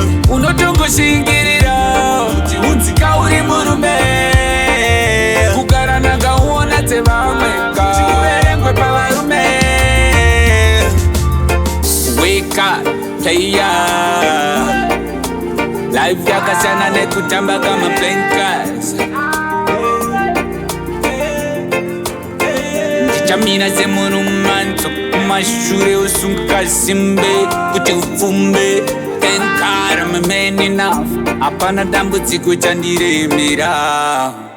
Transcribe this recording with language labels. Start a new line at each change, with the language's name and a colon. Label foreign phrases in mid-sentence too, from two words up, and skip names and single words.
Shona: Unotongoshingirira kuti unzika uri murume, kugara ndakauona dzevamweka. Uverengwe pavarume.
English: Wake up, player.
Shona: Life yakasiyana nekutamba kama
English: playing cards.
Shona: Ndichamira semurumanzo kumashure usunga simbe kuti upfumbe.
English: Thank God I'm a man enough.
Shona: Hapana dambudziko chandiremera.